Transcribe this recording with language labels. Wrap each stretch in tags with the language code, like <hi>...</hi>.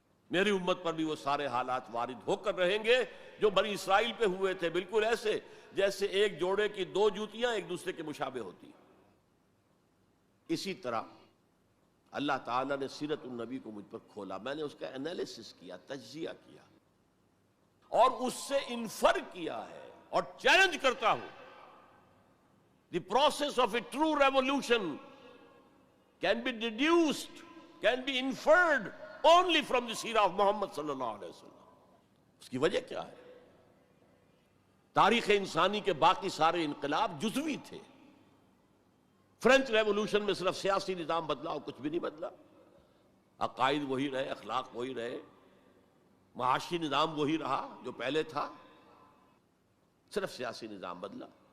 <ur>میری امت پر بھی وہ سارے حالات وارد ہو کر رہیں گے جو بنی اسرائیل پہ ہوئے تھے، بالکل ایسے جیسے ایک جوڑے کی 2 جوتیاں ایک دوسرے کے مشابہ ہوتی. اسی طرح اللہ تعالیٰ نے سیرت النبی کو مجھ پر کھولا. میں نے اس کا انالیسس کیا، تجزیہ کیا، اور اس سے انفر کیا ہے اور چیلنج کرتا ہوں.</ur> <en>The process of a true revolution can be deduced, can be inferred only from the seerah of Muhammad صلی اللہ علیہ وسلم.</en> <ur>اس کی وجہ کیا ہے؟ تاریخ انسانی کے باقی سارے انقلاب جزوی تھے. فرینچ ریولوشن میں صرف سیاسی نظام بدلا اور کچھ بھی نہیں بدلا. عقائد وہی رہے، اخلاق وہی رہے، معاشی نظام وہی رہا جو پہلے تھا، صرف سیاسی نظام بدلا.</ur>